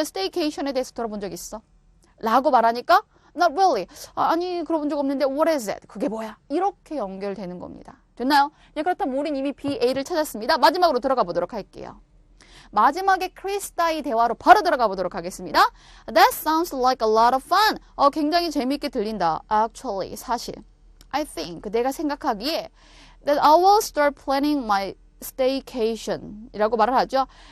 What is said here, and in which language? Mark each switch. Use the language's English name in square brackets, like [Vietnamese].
[Korean] staycation에 대해서 들어본 적 있어? 라고 말하니까 [English] Not really. [Korean] 아니 그러본 적 없는데 [English] What is it? [Korean] 그게 뭐야? 이렇게 연결되는 겁니다. 됐나요? 그렇다면 우린 이미 B, A를 찾았습니다. 마지막으로 들어가 보도록 할게요. 마지막에 크리스타의 대화로 바로 들어가 보도록 하겠습니다. [English] That sounds like a lot of fun. [Korean] 굉장히 재미있게 들린다. [English] Actually, [Korean] 사실. [English] I think, [Korean] 내가 생각하기에 [English] that I will start planning my staycation [Korean] 이라고 말을 하죠.